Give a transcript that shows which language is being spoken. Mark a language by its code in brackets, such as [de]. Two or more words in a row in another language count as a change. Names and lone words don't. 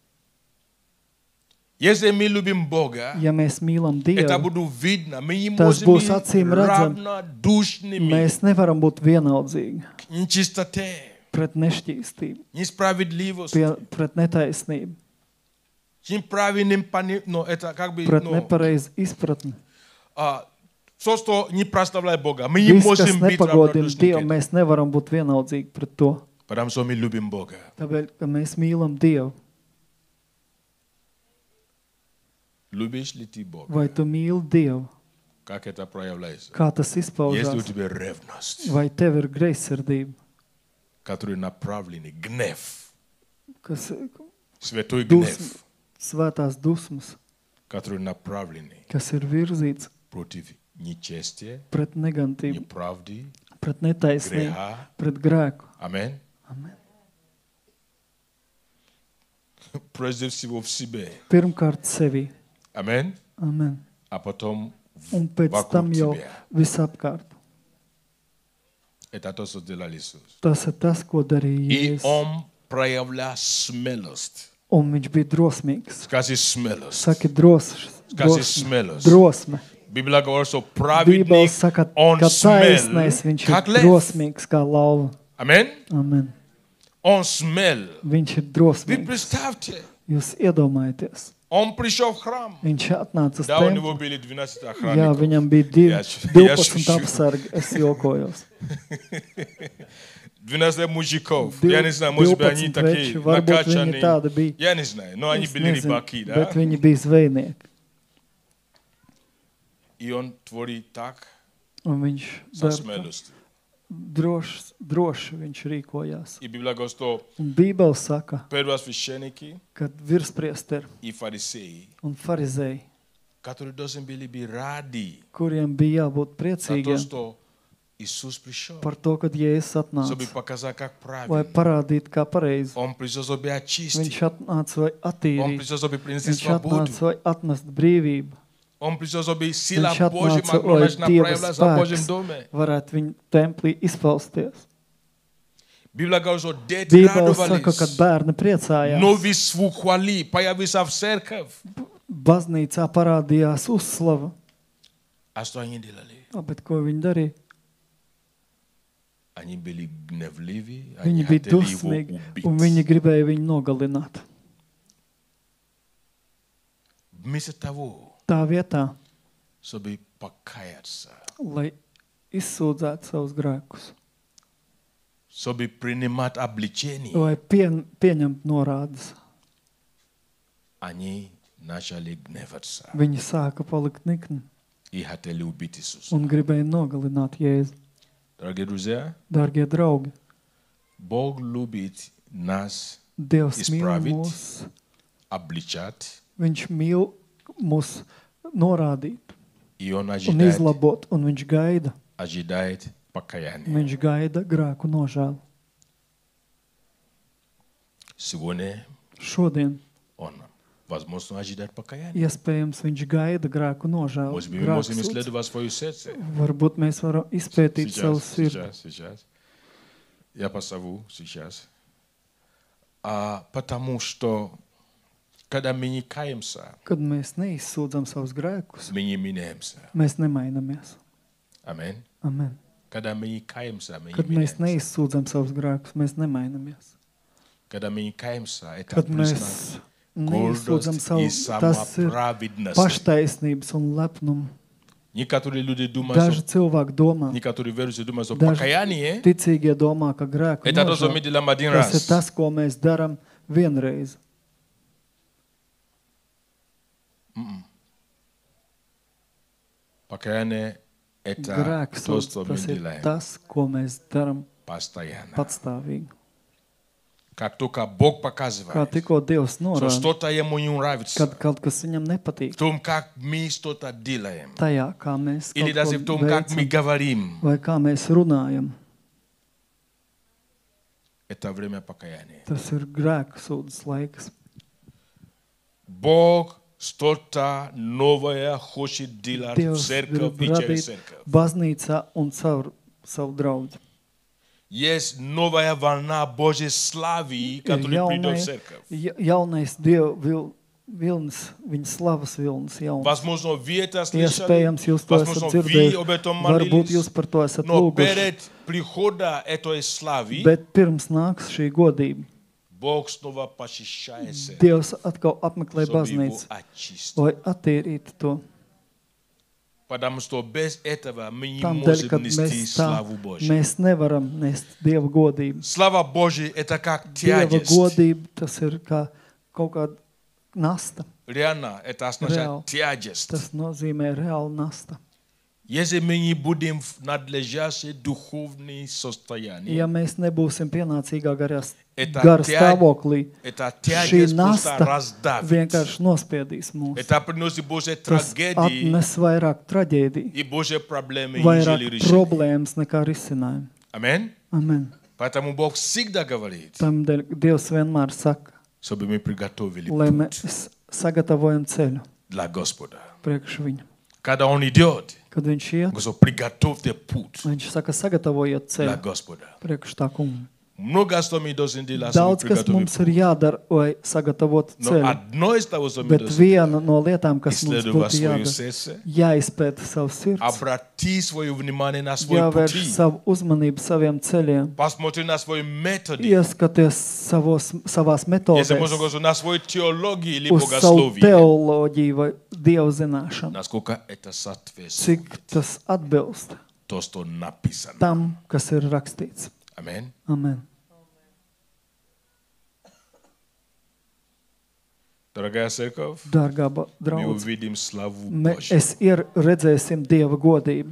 [ru] Если мы любим Бога, [lv] Ja mēs mīlam [ru] это [lv] Dievu, [ru] будет видно. Мы не [lv] Tas [ru] можем [lv] būs [ru] быть [lv] acīm redzam. [ru] равнодушными [lv] mēs nevaram būt vienaldzīgi [ru] к нечистоте, [lv] pret nešķīstību, [ru] несправедливости, [lv] pret netaisnību, [ru] неправильным но это как бы [lv] pret nepareizu izpratni. [ru] все, что не прославляет Бога. Мы не [lv] Viss, kas [ru] можем быть [lv] nepagodina [ru] равнодушны к [lv] Dievu, [ru] этому. [lv] mēs nevaram būt vienaldzīgi pret to. [ru] Потому что мы любим Бога. [lv] Tāpēc, ka mēs mīlam Dievu. [ru] Любишь ли ты Бога? [lv] Vai tu mīli Dievu? [ru] Как это проявляется? [lv] Kā tas [ru] Есть ли у [lv] izpaužās? [ru] тебя ревность, [lv] Vai tev ir greizsirdība, [ru] который направленный, гнев, [lv] kas [ru] святой [lv] dusm, [ru] гнев, [lv] svētās dusmas, [ru] который направленный [lv] kas ir virzīts [ru] против нечестия, [lv] pret negantību, [ru] неправды, [lv] pret netaisnību, [ru] греха. [lv] pret grēku? [ru] Аминь. [lv] Amen. [ru] Прежде всего в себе. [lv] Pirmkārt sevi. [ru] Аминь. [lv] Amen. [ru] А потом [lv] Un pēc tam [ru] вокруг [lv] jau [ru] тебя. [lv] visapkārt. [ru] Это то, что сделал Иисус. [lv] Tas ir tas, ko darīja [ru] И [lv] Jēzus. [ru] он проявлял смелость. [lv] Un viņš bija drosmīgs. [ru] Скажи смелость. [lv] Saki drosmes. [ru] Скажи смелость. [lv] Drosme. [ru] Библия говорит, что [lv] Bībele [ru] праведник, [lv] saka, [ru] он [lv] ka [ru] смел, [lv] taisnais viņš [ru] как [lv] ir [ru] лев. [lv] drosmīgs kā lauva. [ru] Аминь. [lv] Amen. [ru] Он смел. [lv] Viņš ir [ru] Вы [lv] drosmīgs. [ru] представьте, [lv] Jūs iedomājaties. [ru] он пришел в храм. [lv] Viņš atnāca uz [ru] Да, у него [lv] templi. [ru] были 12 [lv] Jā, [ru] охранников. [lv] viņam bija [ru] Я [lv] 12 [ru] шучу. [lv] apsargi. Es jokojos. [ru] 12 мужиков. Дил- Я не знаю, может быть, они [lv] 12 [ru] такие [lv] veči, varbūt viņi tādi [ru] накачанные. [lv] bija. [ru] Я не знаю, но они [lv] Es [ru] были [lv] nezinu, [ru] рыбаки, да? [lv] bet viņi bija zvejnieki. [ru] И он творит так, [lv] Un viņš [ru] со [lv] dara tā. [ru] смелостью. [lv] Droši viņš rīkojās. [ru] И Библия говорит, что [lv] Un Bībele saka, [ru] первосвященники [lv] ka virspriesteri [ru] и фарисеи, [lv] un farizēji, [ru] которые должны были быть рады [lv] kuriem bija jābūt [ru] за то, [lv] priecīgiem [ru] что Иисус пришел, [lv] par to, kad Jēzus [ru] чтобы [lv] atnāca, [ru] показать, как [lv] lai [ru] правильно. [lv] parādītu, kā pareizi. [ru] Он пришел, чтобы очистить. [lv] Viņš atnāca, lai [ru] Он [lv] attīrītu. [ru] пришел, чтобы принести [lv] Viņš [ru] свободу. [lv] atnāca, lai atmestu brīvību. [ru] Он пришел, чтобы сила [lv] Viņš [ru] Божья [lv] atnāca, [ru] могла [lv] lai [ru] начать [lv] Dieva [ru] проявляться в Божьем [lv] spēks [ru] доме. [lv] varētu viņu templī izpausties. [ru] Библия говорит, что дети [lv] Bībele saka, ka [ru] радовались. [lv] bērni priecājās. [ru] Новичеству хвали, появился в церковь. [lv] Baznīcā parādījās uzslava. [ru] А что они делали? [lv] Bet ko viņi darīja? [ru] Они были гневливы, они [lv] Viņi bija [ru] хотели его [lv] dusmīgi [ru] убить. [lv] un viņi gribēja viņu nogalināt. [ru] Вместо того, [lv] Tā vietā, [ru] чтобы покаяться, [lv] lai izsūdzētu savus grēkus, [ru] чтобы принимать обличение, [lv] vai pieņemt norādes, [ru] они начали гневаться [lv] viņi sāka palikt nikni [ru] и хотели убить Иисуса. [lv] un gribēja nogalināt Jēzu. [ru] Дорогие друзья, [lv] Dārgie draugi, [ru] Бог любит нас [lv] Dievs mīl [ru] Izpravīt. [lv] mūs, [ru] обличать, [lv] Viņš mīl mūs norādīt [ru] и Он [lv] un [ru] ожидает, [lv] izlabot, un viņš gaida, [ru] покаяния. [lv] viņš gaida grēku nožēlu. [ru] Сегодня [lv] Šodien, [ru] Он, возможно, ожидает покаяния. [lv] iespējams, viņš gaida grēku nožēlu. [ru] Может быть, мы [lv] grēku [ru] можем [lv] sūdz. [ru] исследовать свое сердце. [lv] Varbūt mēs varam izpētīt savu sirdi. [ru] Сейчас. Я позову сейчас. Потому что, когда мы не каемся, [lv] Kad mēs neizsūdzam savus grēkus, [ru] мы не меняемся. [lv] mēs nemainamies. [ru] Аминь. [lv] Amen. [ru] Когда мы не каемся, мы не [lv] Kad mēs [ru] меняемся. [lv] neizsūdzam savus grēkus, mēs nemainamies. [ru] Когда мы не каемся, это [lv] Kad [ru] признак [lv] mēs neizsūdzam [ru] гордость и [lv] savu, tas ir [ru] самоправедность. [lv] paštaisnības un lepnums. [ru] Некоторые люди думают, [lv] Daži [ru] что [lv] cilvēki domā, [ru] некоторые верующие думают, что [lv] Daži [ru] покаяние [lv] ticīgie domā, ka grēku [ru] это то, что мы [lv] nožēla, [ru] делаем один [lv] tas ir [ru] раз. [lv] tas, ko mēs darām vienreiz. [ru] Покаяние это [lv] Grēks, [ru] то, что мы [lv] tas ir [ru] делаем [lv] tas, ko mēs darām [ru] постоянно. [lv] patstāvīgi. [ru] Как только Бог [lv] Kā [ru] показывает, [lv] tikko Dievs [ru] что [lv] norāda, [ru] что-то ему не нравится, [lv] kad kaut kas viņam nepatīk, [ru] в том, как мы что-то делаем, [lv] tajā, kā mēs [ru] или [lv] kaut [ru] даже в [lv] ko [ru] том, как мы [lv] veicam, [ru] говорим, [lv] vai kā mēs runājam, [ru] это время покаяния. [lv] tas ir grēku sūdzes laiks. [ru] Бог Что-то новое хочет делать в [lv] Dievs [ru] церковь [lv] grib [ru] и через [lv] radīt [ru] церковь. [lv] baznīcā un caur savu draugu. [ru] Есть новая волна Божьей славы, которая придет в церковь. [lv] Jaunais Dieva vilnis, viņa slavas vilnis jauns. [ru] Возможно, вы это слышали, [lv] Iespējams, jūs to esat [ru] возможно, вы [lv] dzirdējuši. [ru] об этом [lv] Varbūt [ru] молились, [lv] jūs par to esat [ru] но [lv] lūguši. [ru] перед приходом этой славы [lv] Bet pirms nāks šī godība, [ru] Бог снова посещает церковь, [lv] Dievs atkal apmeklē [ru] чтобы его [lv] baznīcu, [ru] очистить. [lv] lai attīrītu to. [ru] Потому что без этого мы не [lv] Tādēļ, [ru] можем [lv] kad [ru] нести [lv] mēs tā, [ru] славу Божью. [lv] mēs nevaram nest Dieva godību. [ru] Слава Божья – это как [lv] Dieva [ru] тяжесть. [lv] godība, tas ir kā kaut kāda nasta. [ru] Реально, это означает тяжесть. [lv] Tas nozīmē reāli nasta. [ru] Если мы не будем в надлежащем духовном состоянии, [lv] Ja mēs nebūsim pienācīgā gara [ru] это [lv] stāvoklī, [ru] эта [lv] šī [ru] тяжесть просто [lv] nasta [ru] раздавит. [lv] vienkārši nospiedīs mūs. [ru] Это приносит Божьи [lv] Tas [ru] трагедии [lv] atnes vairāk traģēdiju, [ru] и Божьи проблемы, [lv] vairāk [ru] нежели решения. [lv] problēmas nekā risinājumu. [ru] Аминь. [lv] Amen. [ru] Поэтому Бог всегда говорит, [lv] Tādēļ Dievs vienmēr saka, [ru] чтобы мы приготовили [lv] lai [ru] путь [lv] mēs sagatavojam ceļu [ru] для Господа. [lv] priekš viņu. [ru] Когда Он идет, [lv] Kad viņš iet, [ru] Он говорит, приготовьте путь [lv] viņš saka, sagatavojiet [ru] для [lv] ceļu [ru] Господа. [lv] priekš tā kunga. [ru] Много что мы должны делать, чтобы [lv] Daudz, kas [ru] приготовить [lv] mums ir [ru] путь. [lv] jādara, lai sagatavotu [ru] Но [lv] ceļu, [ru] одно из того, что мы [lv] bet [ru] должны [lv] viena no lietām, kas mums [ru] исследовать [lv] būtu [ru] свое [lv] jādara, [ru] сердце, [lv] jāizpēta savs sirds, [ru] обрати свое внимание на свои [lv] jāvērš [ru] пути, [lv] savu uzmanību saviem ceļiem, [ru] посмотри на свои методы, [lv] ieskaties savās [ru] если можно [lv] metodēs, [ru] говорить, на свою теологию или [lv] uz savu [ru] богословие, [lv] teoloģiju vai dievu zināšanu, [ru] насколько это соответствует [lv] cik tas atbilst [ru] то, что написано. [lv] tam, kas ir rakstīts. [ru] Аминь. [lv] Amen. [ru] Дорогая церковь, [lv] Dārgā [ru] мы [lv] draudz, [ru] увидим славу Божью. [lv] mēs redzēsim Dieva godību.